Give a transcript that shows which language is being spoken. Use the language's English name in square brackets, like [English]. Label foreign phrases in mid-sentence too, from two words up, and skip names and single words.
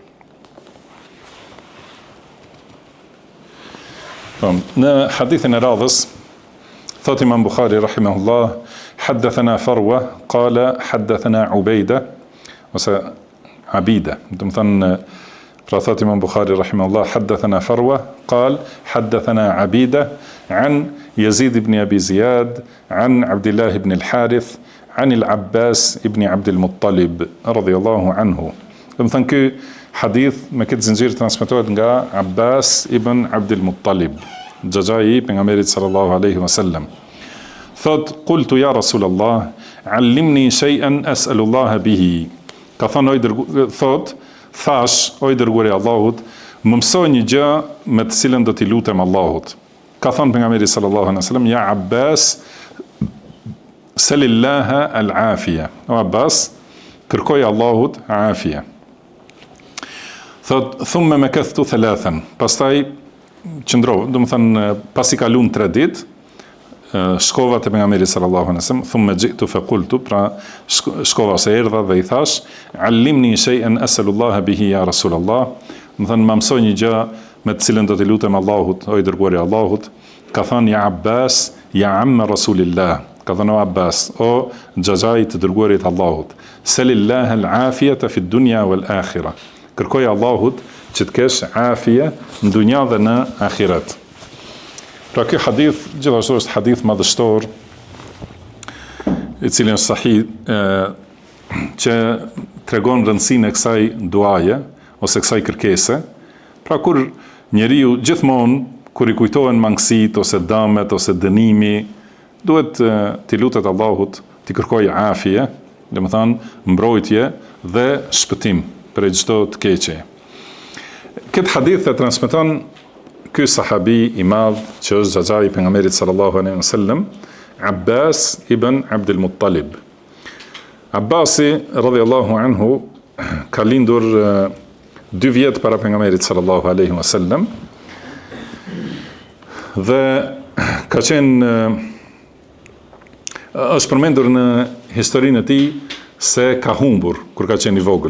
[Albanian] Në hadithin e radhës thot Imam Bukhari rahimahullah, [Arabic] حدثنا فروة قال حدثنا عبيدة عبيدة. [Albanian] Do të thonë, pra thot Imam Bukhari rahimahullah, [Arabic] حدثنا فروة قال حدثنا عبيدة عن يزيد بن أبي زياد عن عبد الله بن الحارث عن العباس ابن عبد المطلب رضي الله عنه. [Albanian] Do të thonë, ky hadith me këtë zinxhir transmetohet nga Abbas ibn Abd al-Muttalib, xhaxhai i pejgamberit [Arabic] صلى الله عليه وسلم. Thot, قلت يا رسول الله علمني شيئا أسأل الله به. [Albanian] Ka thonë, thash, o i dërguari i Allahut, më mësoj një gjë me të cilën do t'i lutem Allahut. Ka thonë pejgamberi [Arabic] صلى الله عليه وسلم يا عباس سل الله العافية. [Albanian] O Abbas, kërkoj Allahut afia. [Arabic] Thot, ثم مكثت ثلاثا. [Albanian] Pastaj qëndrova, do të thënë, pasi kalun 3 ditë, shkova te pejgamberi [Arabic] صلى الله عليه وسلم, ثم جئت فقلت, [Albanian] pra shkova se erdha dhe i thash, [Arabic] علمني شيئا أسأل الله به يا رسول الله. [Albanian] Do thënë, më mësoj një gjë me të cilën do t'i lutem Allahut, o i dërguari i Allahut. Ka thënë, [Arabic] يا عباس يا عم رسول الله. [Albanian] Ka thënë, o Abbas, o xhaxhai të dërguarit të Allahut, [Arabic] سل الله العافية في الدنيا والآخرة. [Albanian] Kërkoj Allahut që të kesh afia në dunja dhe në ahiret. Pra ky hadith gjithashtu është hadith madhështor, i cili është sahih, që tregon rëndësinë e kësaj duaje ose kësaj kërkese. Pra kur njeriu gjithmonë kur i kujtohen mangësitë ose dëmet ose dënimi, duhet t'i lutet Allahut, t'i kërkojë afie, domethënë mbrojtje dhe shpëtim për çdo të keqe. Këtë hadith e transmeton ky sahabi i madh që është xhaxhai i pejgamberit [Arabic] صلى الله عليه وسلم, [Albanian] Abbas ibn Abd al-Muttalib. Abbasi [Arabic] رضي الله عنه [Albanian] ka lindur 2 vjet para pejgamberit [Arabic] صلى الله عليه وسلم [Albanian] dhe ka qenë është përmendur në historinë e tij se ka humbur kur ka qenë i vogël.